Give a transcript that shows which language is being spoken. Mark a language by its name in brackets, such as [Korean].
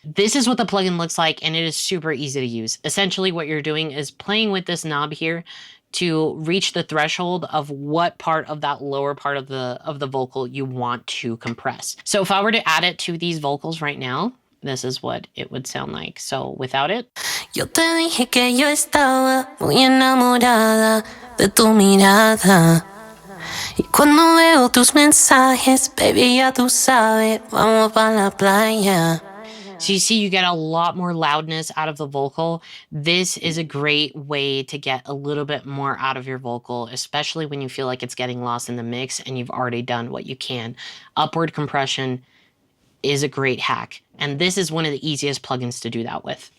[English] This is what the plugin looks like, and it is super easy to use. Essentially, what you're doing is playing with this knob here to reach the threshold of what part of that lower part of the vocal you want to compress. So if I were to add it to these vocals right now, this is what it would sound like. So without it. [Spanish] Yo te dije que yo estaba muy enamorada de tu mirada. Y cuando veo tus mensajes, baby, ya tú sabes, vamos pa' la playa. [English] So you see, you get a lot more loudness out of the vocal. This is a great way to get a little bit more out of your vocal, especially when you feel like it's getting lost in the mix and you've already done what you can. Upward compression is a great hack, and this is one of the easiest plugins to do that with.